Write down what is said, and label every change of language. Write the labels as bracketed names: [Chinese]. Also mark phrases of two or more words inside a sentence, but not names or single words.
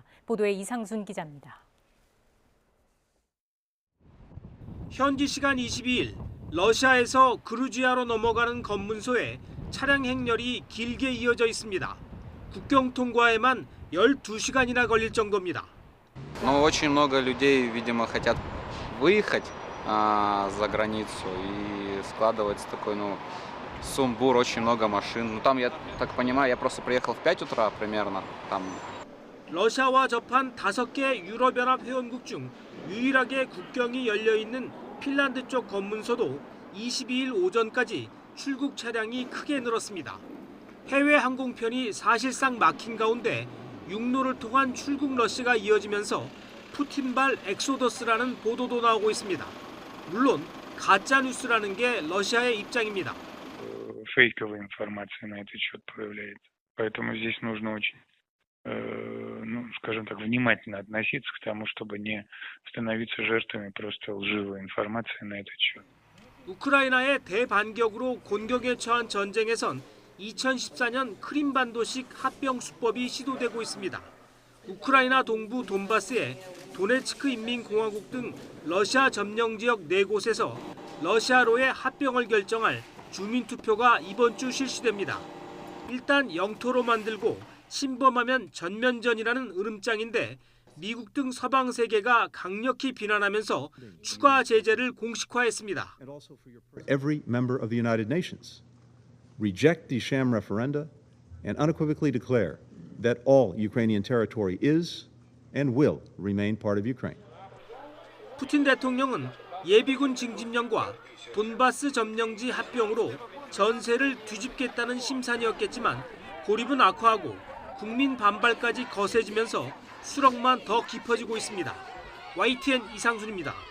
[Korean] 보도에 이상순 기자입니다. 현지 시간 22일 러시아에서 그루지아로 넘어가는 검문소에 차량 행렬이 길게 이어져 있습니다. 국경 통과에만 12시간이나 걸릴 정도입니다. [Russian] Но очень много людей, видимо, хотят выехать за границу, и складывается такой, сумбур, очень много машин. Ну, там, я так понимаю, я просто приехал в 5 утра примерно. Там. [Korean] 러시아와 접한 5개 유럽연합 회원국 중 유일하게 국경이 열려 있는 핀란드 쪽 검문소도 22일 오전까지 출국 차량이 크게 늘었습니다. 해외 항공편이 사실상 막힌 가운데 육로를 통한 출국 러시가 이어지면서 푸틴발 엑소더스라는 보도도 나오고 있습니다. 물론 가짜 뉴스라는 게 러시아의 입장입니다. [Russian] Фейковая информация на этот счет проявляется. Поэтому здесь нужно очень, скажем так, внимательно относиться к тому, чтобы не становиться жертвами просто лживой информации на этот счет. [Korean] 우크라이나의 대반격으로 곤경에 처한 전쟁에선 2014년 크림반도식 합병 수법이 시도되고 있습니다. 우크라이나 동부 돈바스의 도네츠크 인민공화국 등 러시아 점령 지역 4곳에서 러시아로의 합병을 결정할 주민투표가 이번 주 실시됩니다. 일단 영토로 만들고 침범하면 전면전이라는 으름장인데 미국 등 서방 세계가 강력히 비난하면서 추가 제재를 공식화했습니다. [English] Every member of the United Nations reject the sham referenda and unequivocally declare that all Ukrainian territory is and will remain part of Ukraine. [Korean] 푸틴 대통령은 예비군 징집령과 돈바스 점령지 합병으로 전세를 뒤집겠다는 심산이었겠지만 고립은 악화하고 국민 반발까지 거세지면서 수렁만 더 깊어지고 있습니다. YTN 이상순입니다.